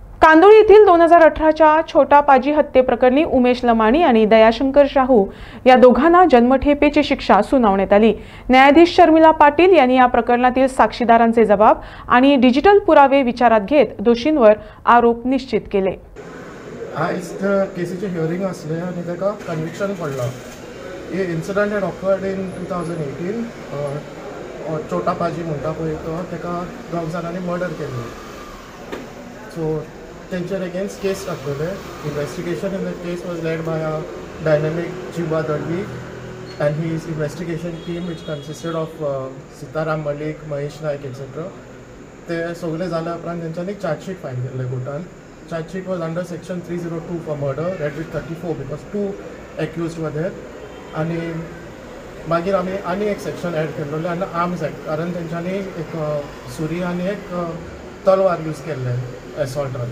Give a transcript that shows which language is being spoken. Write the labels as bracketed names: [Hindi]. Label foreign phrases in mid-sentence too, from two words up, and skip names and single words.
[Marathi] कांदोळी येथील 2018च्या छोटा पाजी हत्येप्रकरणी उमेश लमाणी आणि दयाशंकर शाहू या दोघांना जन्मठेपेची शिक्षा सुनावण्यात आली। न्यायाधीश शर्मिला पाटील यांनी या प्रकरणातील साक्षीदारांचे जबाब आणि डिजिटल पुरावे विचारात घेत दोषींवर आरोप निश्चित केले। [Konkani] आज केसीचे हियरिंग असले आणि ताका कन्विक्शन पडला। [English] The incident had occurred in 2018. [Konkani] छोटा पाजी म्हणटा पळय तो ताका दोग जाणांनी मर्डर केल्लो। सो तेंचेर [English] against case [Konkani] घातलेले। [English] Investigation in the case was led by a dynamic Jiva Dalvi and his investigation team which consisted of Sitaram Malik, Mahesh Naik etc. [Konkani] ते सगळे जाल्या उपरांत तेंच्यांनी चार्जशीट फायल केल्ले कोर्टान। [English] Chargesheet was under section 302 for murder, read with 34 because 2 accused were there. [Konkani] आनी मागीर आमी आनी एक सेक्शन एड केल्लो आनी आर्म्स एक्ट, कारण तेंच्यांनी एक सुरी आनी एक तलवार यूज केल्ले एसॉल्टान।